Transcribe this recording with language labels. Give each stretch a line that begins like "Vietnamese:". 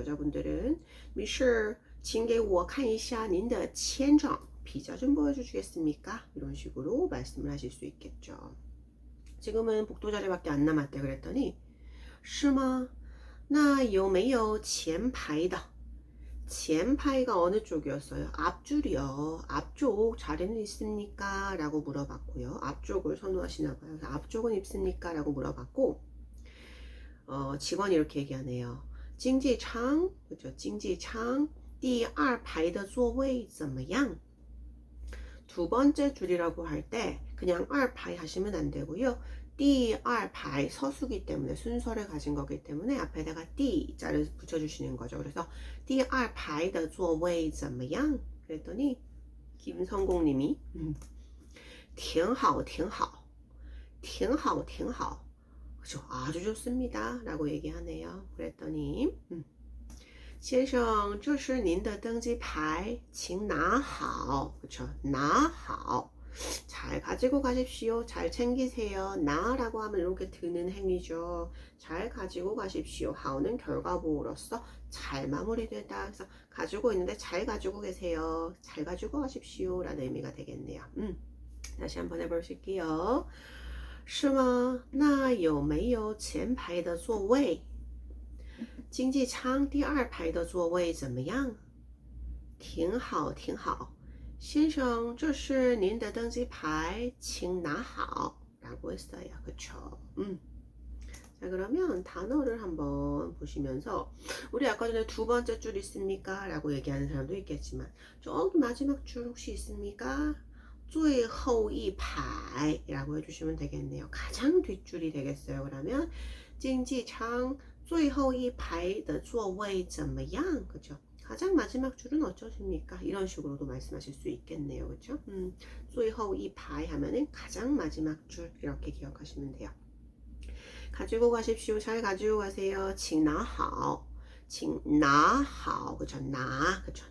Chinese: 여자분들은 女士请给我看一下您的签证
Korean: 비자 좀 보여주시겠습니까? 이런 식으로 말씀을 하실 수 있겠죠. 지금은 복도 자리밖에 안 남았대 그랬더니
Chinese: 是吗那有没有前排的
Korean: 前排가 어느 쪽이었어요? 앞줄이요. 앞쪽 자리는 있습니까? 라고 물어봤고요. 앞쪽을 선호하시나 봐요. 그래서 앞쪽은 있습니까? 라고 물어봤고 직원이 이렇게 얘기하네요.
Chinese: 经济舱 그렇죠? 经济舱第二排的座位怎么样?
Korean: 두 번째 줄이라고 할 때 그냥 二排 하시면 안 되고요. 第二排 서수기 때문에 순서를 가진 거기 때문에 앞에다가 第 자를 붙여주시는 거죠.
Chinese: 그래서 第二排的座位怎么样?
Korean: 그랬더니 김성공님이
Chinese: 挺好挺好挺好挺好
Korean: 그죠? 아주 좋습니다 라고 얘기하네요. 그랬더니
Chinese: 先生，这是您的登机牌，请拿好.
Korean: 그쵸? 拿好.잘 가지고 가십시오. 잘 챙기세요. 나라고 하면 이렇게 드는 행위죠. 잘 가지고 가십시오. 하오는 결과보호로서 잘 마무리되다. 그래서 가지고 있는데 잘 가지고 계세요. 잘 가지고 가십시오. 라는 의미가 되겠네요. 다시 한번 해보실게요. 是吗？
Chinese: 那有没有前排的座位？经济舱第二排的座位怎么样？挺好，挺好。先生，这是您的登机牌，请拿好.
Korean: 라고 했어요. 그쵸? 자, 그러면 단어를 한번 보시면서 우리 아까 전에 두 번째 줄 있습니까? 라고 얘기하는 사람도 있겠지만 저기 마지막 줄 혹시 있습니까? 最后一排 라고 해주시면 되겠네요. 가장 뒷줄이 되겠어요.
Chinese: 그러면 经济舱最后一排的座位怎么样?
Korean: 그죠? 가장 마지막 줄은 어쩌십니까? 이런 식으로도 말씀하실 수 있겠네요. 그죠? 最后一排 하면은 가장 마지막 줄 이렇게 기억하시면 돼요. 가지고 가십시오. 잘 가지고 가세요.
Chinese: 请拿好. 请拿好.그죠? 나. 그죠?